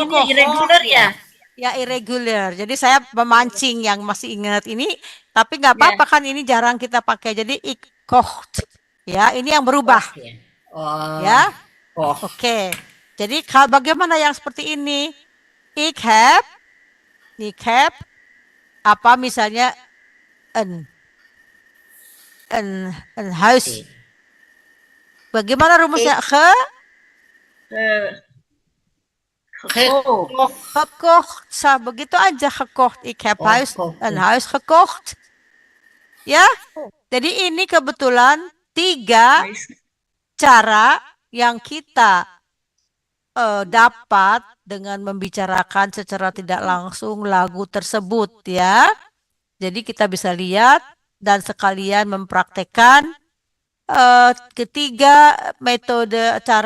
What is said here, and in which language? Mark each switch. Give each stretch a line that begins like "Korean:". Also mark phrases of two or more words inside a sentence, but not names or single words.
Indonesian: ini irregular ya? Ya, irregular. Jadi saya memancing yang masih ingat ini, tapi nggak apa-apa kan ini jarang kita pakai. Jadi kocht. Ya, ini yang berubah. Oh. Ya. Kook. Oke. Jadi bagaimana yang seperti ini?
Dutch: Ik heb
Indonesian: apa misalnya
Dutch: een huis.
Indonesian: Bagaimana rumusnya? Gekocht. Begitu aja gekocht.
Dutch: Ik heb een huis gekocht.
Indonesian: Ya. Jadi ini kebetulan 3 cara yang kita dapat dengan membicarakan secara tidak langsung lagu tersebut ya. Jadi kita bisa lihat dan sekalian mempraktekkan ketiga metode caranya.